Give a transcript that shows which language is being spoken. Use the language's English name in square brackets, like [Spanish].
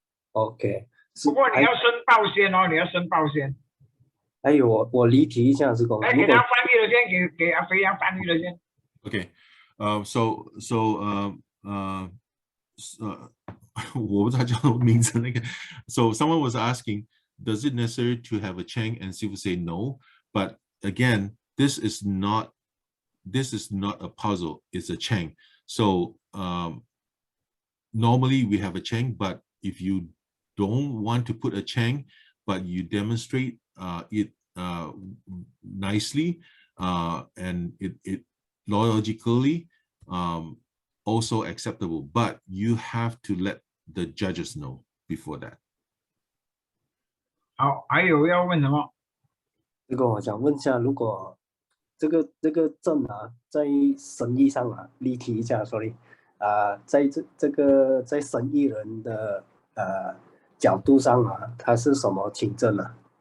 [English] OK， [Chinese] 不过你要申报先哦，你要申报先。还有我离题一下，师公。来给他翻译了先，给阿飞扬翻译了先。 Okay,我不知道叫名字那个。 [English] So someone was asking, does it necessary to have a Cheng? And Sifu say no. But again, this is not a puzzle. It's a Cheng. So normally we have a Cheng, but if you don't want to put a Cheng, but you demonstrate it nicely and it logically, also acceptable, but you have to let the judges know before that. [Chinese] 好，还有要问什么？这个我想问一下，如果这个阵啊，在生意上啊，离题一下 ，sorry， 在在生意人的角度上啊，它是什么清阵啊？